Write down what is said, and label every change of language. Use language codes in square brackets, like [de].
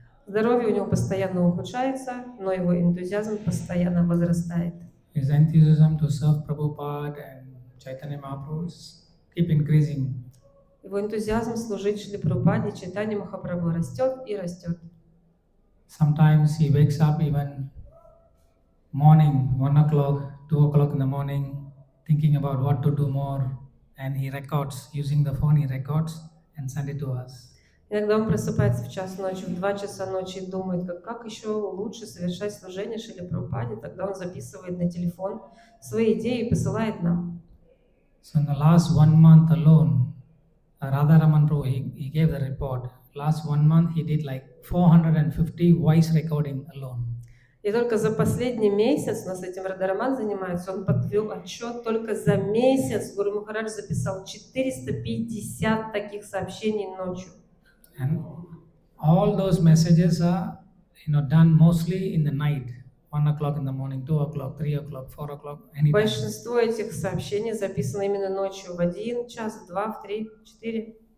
[ru] Здоровье у него постоянно ухудшается, но его энтузиазм постоянно возрастает. [en] His enthusiasm to serve Prabhupada and Chaitanya Mahaprabhu keep increasing. [ru] Его энтузиазм служить Шри Прабхупаде и Чайтанье Махапрабху растет и растет. [en] Sometimes he wakes up even morning, 1 o'clock, 2 o'clock in the morning, thinking about what to do more, and he records, using the phone, he records and send it to us. [ru] Иногда он просыпается в час ночи, в 2 часа ночи и думает, как еще лучше совершать служение Шри Прабхупаде. Тогда он записывает на телефон свои идеи и посылает нам. [en] So in the last 1 month alone, Radharaman Prabhu, he gave the report. Last 1 month he did like 450 voice recording alone. [ru] И только за последний месяц, у нас этим Радхараман занимается, он подвел отчет, только за месяц Гуру Махарадж записал 450 таких сообщений ночью. [en] And all those messages are, done mostly in the night 1 o'clock in the morning, 2 o'clock, 3 o'clock, 4 o'clock, anytime. [ru] Большинство этих сообщений записано именно ночью в 1 час, в 2, в 3, в 4.